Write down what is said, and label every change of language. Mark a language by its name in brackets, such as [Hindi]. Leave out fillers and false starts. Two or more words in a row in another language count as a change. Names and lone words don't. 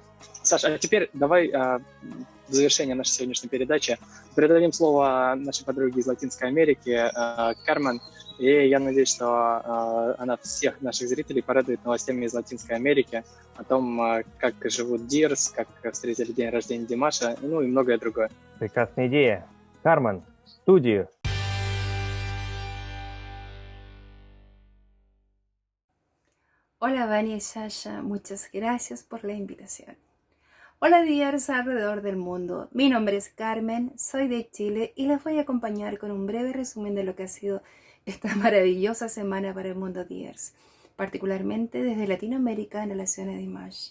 [Russian] Саша, а теперь давай в завершение нашей сегодняшней передачи передадим слово нашей подруге из Латинской Америки, Кармен. И я надеюсь, что она всех наших зрителей порадует новостями из Латинской Америки о том, как живут Дирс, как встретили день рождения Димаша, ну и многое другое. Прекрасная идея. Кармен, в студию. [Spanish] Hola, Vani y Sasha, muchas gracias por la invitación. Hola, Diyars alrededor del mundo. Mi nombre es Carmen, soy de Chile y les voy a acompañar con un breve resumen de lo que ha sido esta maravillosa semana para el mundo Diers, particularmente desde Latinoamérica en relación a Dimash.